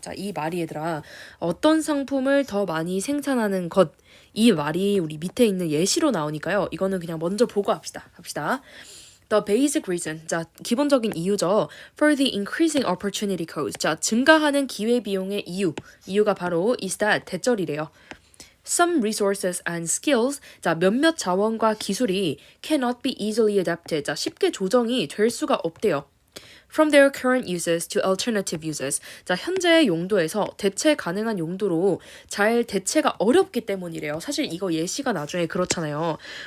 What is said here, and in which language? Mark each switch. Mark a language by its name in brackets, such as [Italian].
[Korean] 자, 이 말이 얘들아, 어떤 상품을 더 많이 생산하는 것, 이 말이 우리 밑에 있는 예시로 나오니까요. 이거는 그냥 먼저 보고 합시다. [English] The basic reason. [Korean] 자, 기본적인 이유죠. [English] For the increasing opportunity cost. [Korean] 자, 증가하는 기회비용의 이유가 바로 [English] is that [Korean] 대절이래요. [English] Some resources and skills. [Korean] 자, 몇몇 자원과 기술이 [English] cannot be easily adapted. [Korean] 자, 쉽게 조정이 될 수가 없대요. [English] From their current uses to alternative uses. [Korean] 자, 현재의 용도에서 대체 가능한 용도로 잘 대체가 어렵기 때문이래요. 사실 이거 예시가 나중에 그렇잖아요.